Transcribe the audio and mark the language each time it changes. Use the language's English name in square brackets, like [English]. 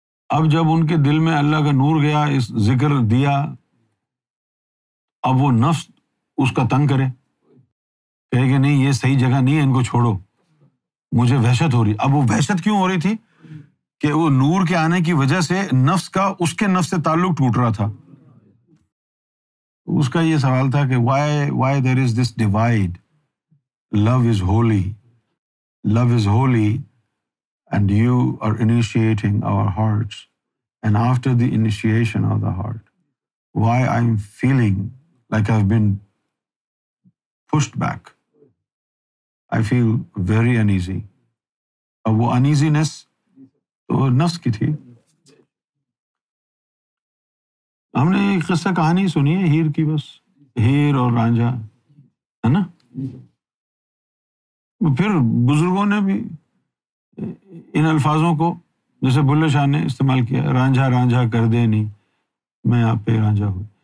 [Urdu] اب جب ان کے دل میں اللہ کا نور گیا، اس ذکر دیا، اب وہ نفس اس کا تنگ کرے، کہے کہ نہیں یہ صحیح جگہ نہیں ہے، ان کو چھوڑو، مجھے وحشت ہو رہی۔ اب وہ وحشت کیوں ہو رہی تھی؟ کہ وہ نور کے آنے کی وجہ سے نفس کا اس کے نفس سے تعلق ٹوٹ رہا تھا۔ اس کا یہ سوال تھا کہ [English] why there is this divide? Love is holy. Love is holy and you are initiating our hearts. And after the initiation of the heart, why I'm feeling like I've been pushed back. I feel very uneasy. [Urdu] اب وہ uneasiness تو نفس کی تھی۔ ہم نے ایک قصہ کہانی سنی ہے ہیر کی، بس ہیر اور رانجھا، ہے نا. پھر بزرگوں نے بھی ان الفاظوں کو جیسے بلے شاہ نے استعمال کیا، رانجھا رانجھا کر دے نہیں میں آپ پہ رانجھا ہوں.